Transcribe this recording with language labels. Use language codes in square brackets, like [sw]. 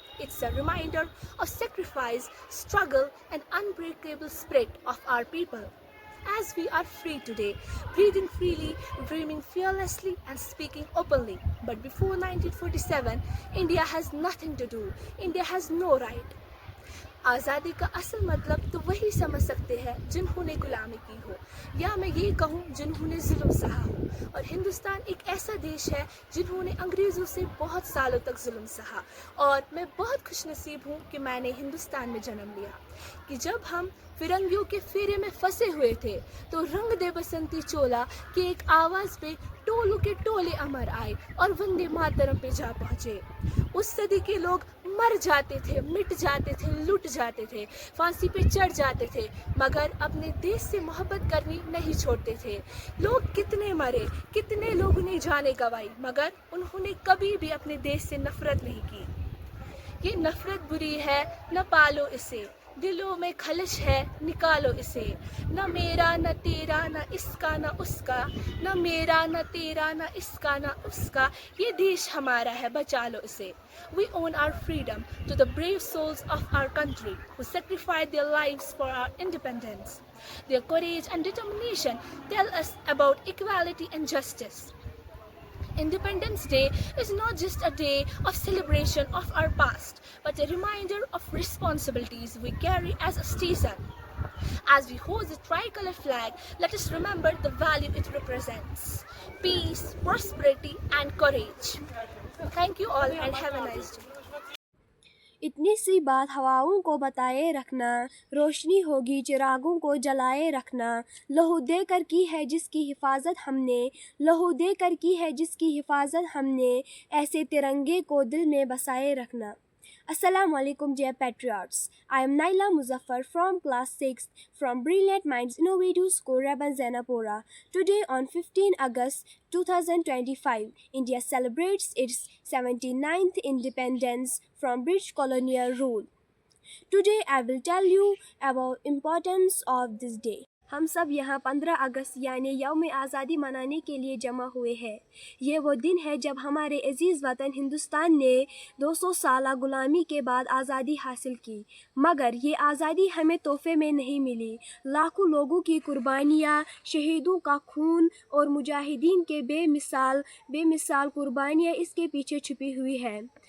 [en] It's a reminder of sacrifice, struggle, and unbreakable spirit of our people. As we are free today, breathing freely, dreaming fearlessly, and speaking openly. But before 1947, India has nothing to do. India has no right. [hi] आज़ादी का असल मतलब तो वही समझ सकते हैं जिन्होंने गुलामी की हो, या मैं ये कहूँ जिन्होंने जुल्म सहा हो। और हिंदुस्तान एक ऐसा देश है जिन्होंने अंग्रेज़ों से बहुत सालों तक जुल्म सहा, और मैं बहुत खुशनसीब हूँ कि मैंने हिंदुस्तान में जन्म लिया। कि जब हम फिरंगियों के फेरे में फंसे हुए थे तो रंग दे बसंती चोला की एक आवाज़ पे टोलों के टोले अमर आए और वंदे मातरम पे जा पहुँचे। उस सदी के लोग मर जाते थे, मिट जाते थे, लुट जाते थे, फांसी पे चढ़ जाते थे, मगर अपने देश से मोहब्बत करनी नहीं छोड़ते थे। लोग कितने मरे, कितने लोगों ने जाने गंवाई, मगर उन्होंने कभी भी अपने देश से नफरत नहीं की। ये नफरत बुरी है, न पालो इसे, दिलों में खलिश है, निकालो इसे। न मेरा न तेरा न इसका न उसका, न मेरा न तेरा न इसका न उसका, ये देश हमारा है, बचा लो इसे। [en] We own our freedom to the brave souls of our country who sacrificed their lives for our independence. Their courage and determination tell us about equality and justice. Independence Day is not just a day of celebration of our past, but a reminder of responsibilities we carry as a citizen. As we hold the tricolor flag, let us remember the value it represents: peace, prosperity, and courage. Thank you all and have a nice day. [hi] इतनी सी बात हवाओं को बताए रखना, रोशनी होगी चिरागों को जलाए रखना। लहू दे कर की है जिसकी हिफाजत हमने, लहू दे कर की है जिसकी हिफाजत हमने, ऐसे तिरंगे को दिल में बसाए रखना। [en] Assalamu alaikum dear patriots. I am Naila Muzaffar from class 6 from Brilliant Minds Innovative School Raban Zainapura. Today on 15 August 2025, India celebrates its 79th independence from British colonial rule. Today I will tell you about importance of this day. [hi] हम सब यहाँ 15 अगस्त यानी यौम आज़ादी मनाने के लिए जमा हुए हैं। ये वो दिन है जब हमारे अजीज़ वतन हिंदुस्तान ने 200 साल गुलामी के बाद आज़ादी हासिल की, मगर ये आज़ादी हमें तोहफे में नहीं मिली। लाखों लोगों की कुर्बानियाँ, शहीदों का खून और मुजाहिदीन के बेमिसाल कुर्बानियाँ इसके पीछे छुपी हुई हैं।